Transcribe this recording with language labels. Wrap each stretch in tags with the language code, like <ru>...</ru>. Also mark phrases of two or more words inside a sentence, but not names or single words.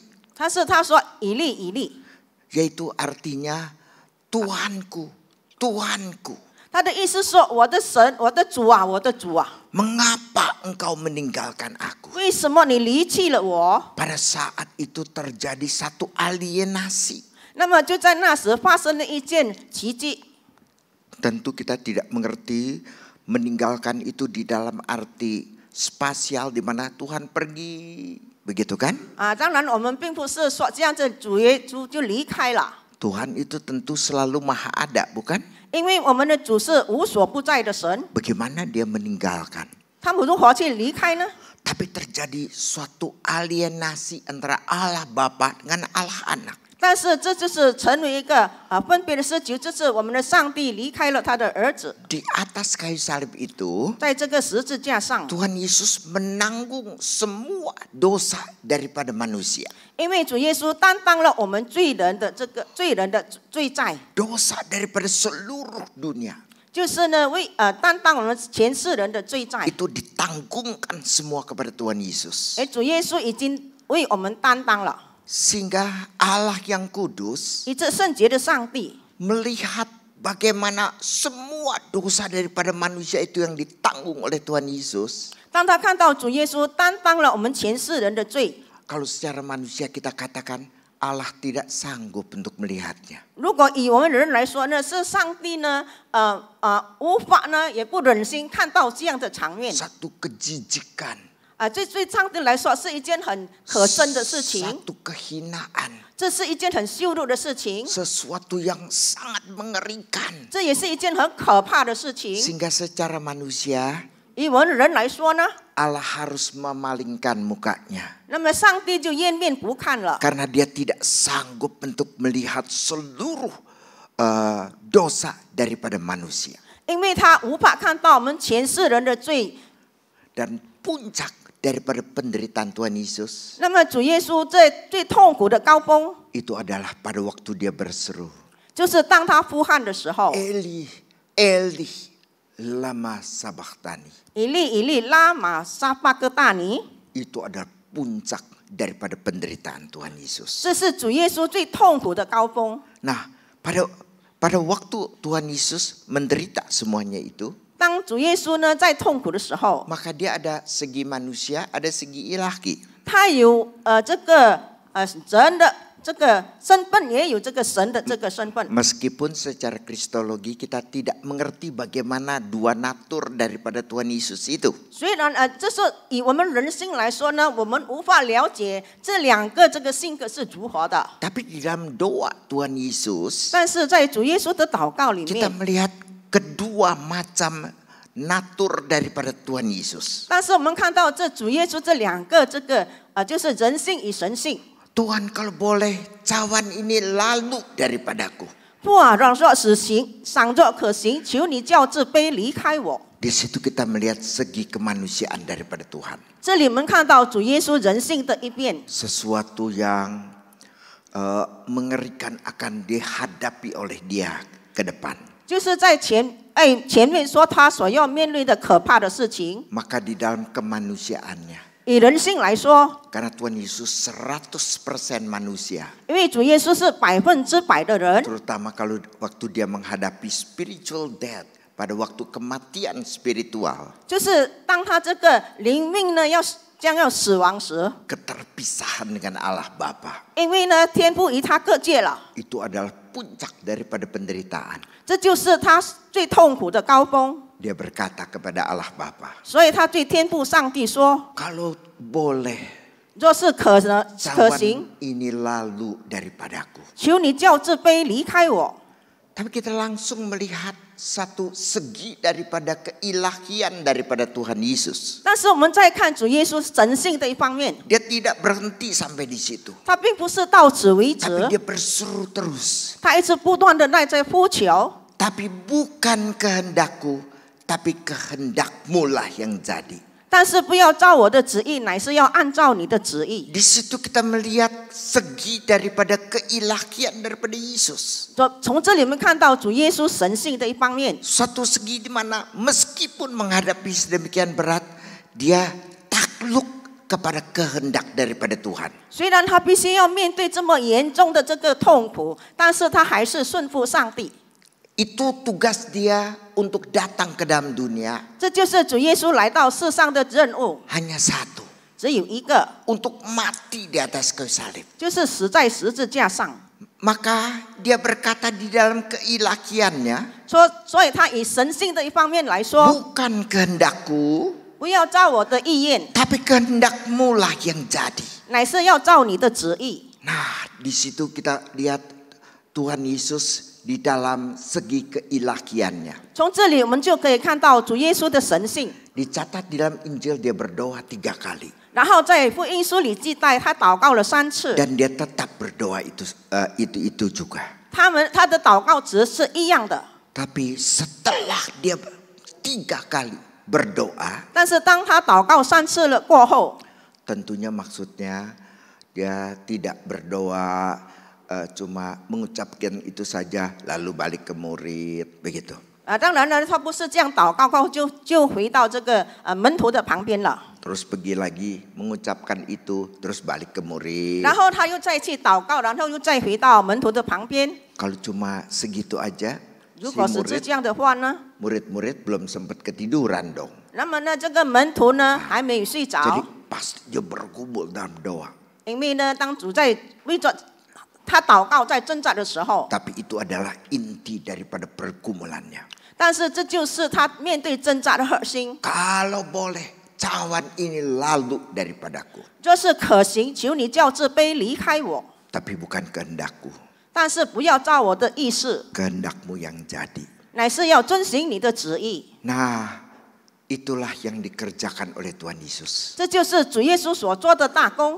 <zh>他说以利以利，</zh> <id>yaitu artinya Tuhanku, Tuhanku.</id> <zh>他的意思说我的神，我的主啊，我的主啊，</zh> <id>Mengapa engkau meninggalkan aku?</id> <zh>为什么你离弃了我？</zh> <id>Pada saat itu terjadi satu alienasi.</id> <zh>那么就在那时发生了一件奇迹。</zh> <id>Tentu kita tidak mengerti meninggalkan itu di dalam arti spasial di mana Tuhan pergi, begitu kan?</id> <zh>当然我们并不是说这样子主耶稣就离开了，</zh> <id>Tuhan itu tentu selalu maha ada, bukan?</id> <zh>因为我们的主是无所不在的神，</zh> <id>Bagaimana dia meninggalkan?</id> <zh>他们如何去离开呢？</zh> <id>Tapi terjadi suatu alienasi antara Allah Bapa dengan Allah Anak.</id> <zh>但是这就是成为一个分别的事情，就是我们的上帝离开了他的儿子，</zh> <id>Di atas kayu salib itu</id> <zh>在这个十字架上，</zh> <id>Tuhan Yesus menanggung semua dosa daripada manusia.</id> <zh>因为主耶稣担当了我们罪人的罪债，</zh> <id>Dosa daripada seluruh dunia.</id> <zh>就是呢担当我们全世人的罪债。</zh> <id>Itu ditanggungkan semua kepada Tuhan Yesus.</id> <zh>主耶稣已经为我们担当了，</zh> <id>Sehingga Allah yang kudus</id> <zh>以这圣洁的上帝</zh> <id>melihat bagaimana semua dosa daripada manusia itu yang ditanggung oleh Tuhan Yesus.</id> <zh>当他看到主耶稣担当了我们全世人的罪，</zh> <id>Kalau secara manusia kita katakan Allah tidak sanggup untuk melihatnya.</id> <zh>如果以我们人来说呢，是上帝呢无法呢也不忍心看到这样的场面。</zh> <id>Satu kejijikan,</id> <zh>对上帝来说是一件很可憎的事情，</zh> <id>satu kehinaan,</id> <zh>这是一件很羞辱的事情，</zh> <id>sesuatu yang sangat mengerikan.</id> <zh>这也是一件很可怕的事情。</zh> <id>Sehingga secara manusia</id> <zh>以我们人来说呢，</zh> <id>Allah harus memalingkan mukanya.</id> <zh>那么上帝就掩面不看了，</zh> <id>Karena dia tidak sanggup untuk melihat seluruh dosa daripada manusia.</id> <zh>因为他无法看到我们全世人的罪。</zh> <id>Dan puncak daripada penderitaan Tuhan Yesus</id> <zh>那么主耶稣在最痛苦的高峰，</zh> <id>itu adalah pada waktu dia berseru,</id> <zh>就是当他呼喊的时候，</zh> <arc>Eli, Eli, lama sabachthani.</arc> <zh>以利以利拉玛撒巴哥大尼，</zh> <id>Itu adalah puncak daripada penderitaan Tuhan Yesus.</id> <zh>这是主耶稣最痛苦的高峰。</zh> <id>Nah, pada waktu Tuhan Yesus menderita semuanya itu,</id> <zh>当主耶稣呢在痛苦的时候，</zh> <id>maka dia ada segi manusia, ada segi ilahi.</id> <zh>他有这个人的这个身份，也有这个神的这个身份。</zh> <id>Meskipun secara kristologi kita tidak mengerti bagaimana dua natur daripada Tuhan Yesus itu.</id> <zh>虽然这是以我们人性来说呢，我们无法了解这两个这个性格是如何的，</zh> <id>Tapi di dalam doa Tuhan Yesus,</id> <zh>但是在主耶稣的祷告里</zh> <id>kita</id> <zh>面，</zh> <id>melihat kedua macam natur daripada Tuhan Yesus.</id> <zh>但是我们看到这主耶稣这两个这个就是人性与神性。</zh> <id>Tuhan kalau boleh cawan ini lalu daripadaku.</id> <zh>父啊，让若使行，倘若可行，求你叫这杯离开我。</zh> <id>Di situ kita melihat segi kemanusiaan daripada Tuhan.</id> <zh>这里我们看到主耶稣人性的一面，</zh> <id>Sesuatu yang mengerikan akan dihadapi oleh dia ke depan.</id> <zh>就是在前面说他所要面对的可怕的事情。</zh> <id>Maka di dalam kemanusiaannya,</id> <zh>以人性来说，</zh> <id>karena Tuhan Yesus 100% manusia,</id> <zh>因为主耶稣是100%的人，</zh> <id>terutama kalau waktu dia menghadapi</id> <en>spiritual death,</en> <id>pada waktu kematian spiritual,</id> <zh>就是当他这个灵命呢将要死亡时，</zh> <id>keterpisahan dengan Allah Bapa,</id> <zh>因为呢天父与他各界了，</zh> <id>itu adalah puncak daripada penderitaan.</id> <zh>这就是他最痛苦的高峰。</zh> <id>Dia berkata kepada Allah Bapa,</id> <zh>所以他对天父上帝说</zh> <id>kalau boleh</id> <zh>若是可</zh> <id>cawan</id> <zh>行，</zh> <id>ini lalu daripadaku.</id> <zh>求你叫这杯离开我。</zh> <id>Tapi kita langsung melihat satu segi daripada keilahian daripada Tuhan Yesus.</id> <zh>但是我们再看主耶稣神性的一方面，</zh> <id>Dia tidak berhenti sampai di situ.</id> <zh>他并不是到此为</zh> <id>Tapi</id> <zh>止，</zh> <id>dia berseru terus.</id> <zh>他一直不断的在呼求。</zh> <id>Tapi bukan kehendakku, tapi kehendakmu lah yang jadi.</id> <zh>但是不要照我的旨意，乃是要按照你的旨意。</zh> <id>Di situ kita melihat segi daripada keilahian daripada Yesus.</id> <zh>从这里我们看到主耶稣神性的一方面，</zh> <id>Suatu segi di mana meskipun menghadapi sedemikian berat, dia takluk kepada kehendak daripada Tuhan.</id> <zh>虽然他必须要面对这么严重的这个痛苦，但是他还是顺服上帝。</zh> <id>Itu tugas dia untuk datang ke dalam dunia.</id> <zh>这就是主耶稣来到世上的任务，</zh> <id>Hanya satu,</id> <zh>只有一个，</zh> <id>untuk mati di atas kayu salib.</id> <zh>就是死在十字架上。</zh> <id>Maka dia berkata di dalam keilahiannya,</id> <zh>所以他以神性的一方面来说，</zh> <id>bukan kehendakku,</id> <zh>不要照我的意愿，</zh> <id>tapi kehendakmu lah yang jadi.</id> <zh>乃是要照你的旨意。</zh> <id>Nah, di situ kita lihat Tuhan Yesus di dalam segi keilahiannya.</id> <zh>从这里我们就可以看到主耶稣的神性。</zh> <id>Dicatat di dalam Injil dia berdoa 3 kali.</id> <zh>然后在福音书里记载，他祷告了3次，</zh> <id>Dan dia tetap berdoa itu juga.</id> <zh>他的祷告只是一样的。</zh> <id>Tapi setelah dia 3 kali berdoa,</id> <zh>但是当他祷告3次了过后，</zh> <id>tentunya maksudnya dia tidak berdoa cuma mengucapkan itu saja lalu balik ke murid begitu.</id> <zh>当然了，他不是这样祷告过后就回到这个门徒的旁边了。</zh> <id>Terus pergi lagi mengucapkan itu terus balik ke murid.</id> <zh>然后他又再去祷告，然后又再回到门徒的旁边。</zh> <id>Kalau cuma segitu aja,</id> <zh>如果是这样的话呢，</zh> <id>murid-murid belum sempat ketiduran dong.</id> <zh>那么呢，这个门徒呢还没有睡</zh> <id>Jadi</id> <zh>着，</zh> <id>pasti dia bergumul dalam doa.</id> <zh>因为呢，当主在为着他祷告在挣扎的时候，</zh> <id>Tapi itu adalah inti daripada pergumulannya.</id> <zh>但是这就是他面对挣扎的核心。</zh> <id>Kalau boleh, cawan ini lalu daripadaku.</id> <zh>就是可行，求你叫这杯离开我，</zh> <id>Tapi bukan kehendakku,</id> <zh>但是不要照我的意思，</zh> <id>kehendakmu yang jadi.</id> <zh>乃是要遵行你的旨意。</zh> <id>Nah, itulah yang dikerjakan oleh Tuhan Yesus.</id> <zh>这就是主耶稣所做的大功。</zh>